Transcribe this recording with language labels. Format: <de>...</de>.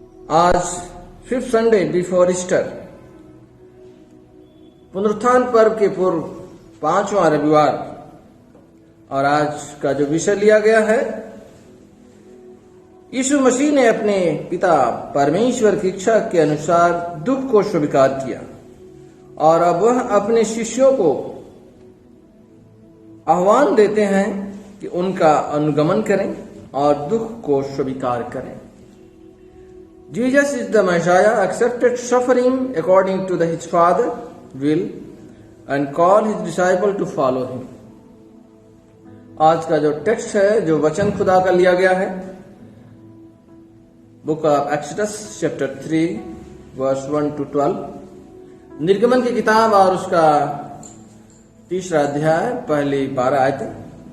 <hi>आज</hi> <en>5th Sunday before Easter,</en> <hi>पुनरुत्थान पर्व के पूर्व 5वां रविवार, और आज का जो विषय लिया गया है, यीशु मसीह ने अपने पिता परमेश्वर की इच्छा के अनुसार दुख को स्वीकार किया और अब वह अपने शिष्यों को आह्वान देते हैं कि उनका अनुगमन करें और दुख को स्वीकार करें।</hi> <en>Jesus is the Messiah, accepted suffering according to his Father will and call his disciple to follow him.</en> <hi>आज का जो टेक्स्ट है, जो वचन खुदा का लिया गया है,</hi> <en>book of Exodus chapter 3 verse 1 to 12,</en> <hi>निर्गमन की किताब और उसका 3रा अध्याय पहली 12 आयतें।</hi>